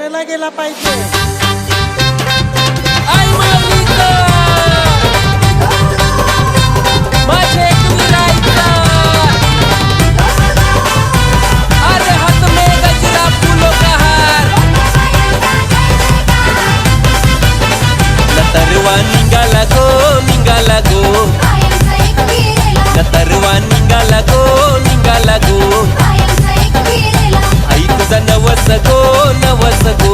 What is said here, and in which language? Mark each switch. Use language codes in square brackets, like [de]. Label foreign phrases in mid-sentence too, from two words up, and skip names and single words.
[mr] आई माऊलीचा माझे कुलराईचा. [hi] अरे हाथ में गजरा फूलों का हार. [mr] नतरवा निघाला गो निघाला गो. बायांचा एक फिरेला, नतरवा निघाला गो निघाला गो. बायांचा एक फिरेला, आई तुझा नवस गो नवस गो.